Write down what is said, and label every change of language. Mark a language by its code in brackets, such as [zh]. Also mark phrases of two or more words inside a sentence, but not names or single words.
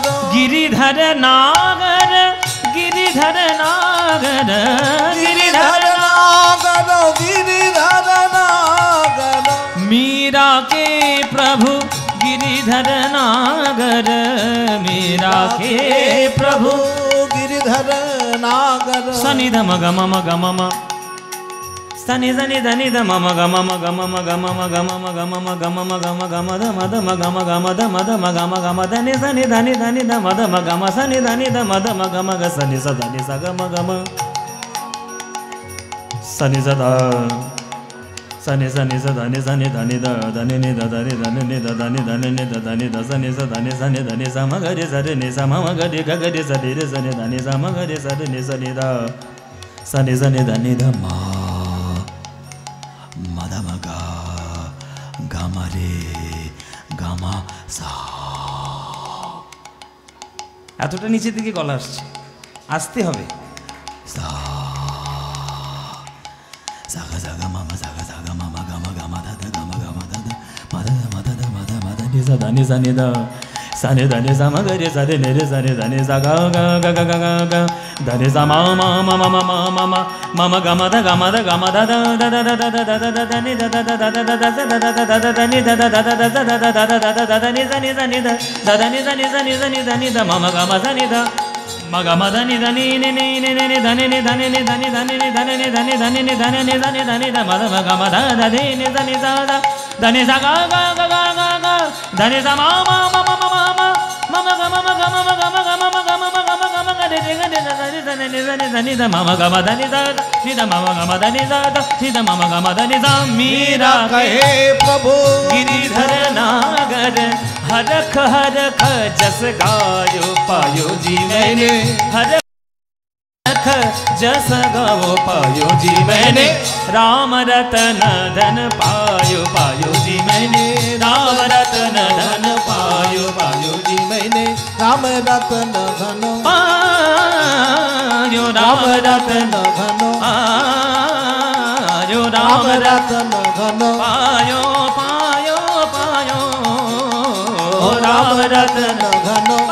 [hi] गिरिधर नागर, गिरिधर नागर, गिरिधर नागर, गिरिधर नागर। मीरा के प्रभु गिरिधर नागर मेरा के प्रभु गिरिधर नागर सनि ध म ग म म ग म म सनि सनि ध नि ध म म ग म म ग म म ग म म ग म म ग म म ग म म ग म ग म ध म ध म ग म ग म ध म ध म ग म ग म ध नि सनि ध नि ध नि ध म ध म ग म सनि ध नि ध म ध म ग म ग सनि स ध नि स ग म ग म सनि स ध सनि सनि स ध नि ध ध नि नि ध ध नि ध नि नि ध ध नि ध नि नि ध ध नि ध सनि स ध नि स म ग रे स रे नि स म म ग रे ग ग रे स रे रे स नि ध नि स म ग रे स रे नि स नि ध सनि स नि ध नि ध म म ध म ग ग म रे গ ম সা [bn] এতটা নিচের দিকে গলা আসছে, আসতে হবে। সা সাগা সাগা মামা সাগা সাগা মামা গামা গামা দাদা গামা গামা দাদা মাদা মাদা মাদা মাদা নি সা ধানি সা নি দা সা নি ধানি সা মা গে রে সা রে নে রে সা রে ধানি সা গা গা গা গা গা গা ধানি সা মা মা মা মা মা মা মা মামা গামা দা গামা দা দা দা দা দা দা দা দা দা নি দা দা দা দা দা দা দা দা দা দা দা নি দা দা দা দা দা দা দা দা দা দা দা নি সা নি সা নি দা দা দা নি সা নি সা নি সা নি দা নি দা মামা গামা সা নি দা মগা মদনি ধনি নি নি নি নি ধনি নি ধনি নি ধনি ধনি নি ধনি নি ধনি ধনি নি ধনি নি ধনি ধনি দ মদ মগা মদ ধনি নি ধনি সা দা ধনি সা গা গা গা গা গা গা ধনি সা মা মা মা মা মা মা মা গা মা গা মা গা মা গা মা গা মা গা মা গা মা গা রে রে রে ধনি ধনি নি ধনি ধনি দ মা গা মা ধনি সা নি দ মা গা মা ধনি সা দ নি দ মা গা মা ধনি সা मीरा [hi] कहे प्रभु गिरिधर नागर हरख हरख जस गायो पायो जी मैंने हरख जस गाओ पायो जी मैंने राम रतन धन पायो पायो जी मैंने राम रतन धन पायो पायो जी मैंने राम रतन धन पायो राम रतन धन पायो राम रतन धन पायो पायो पायो राम रतन धन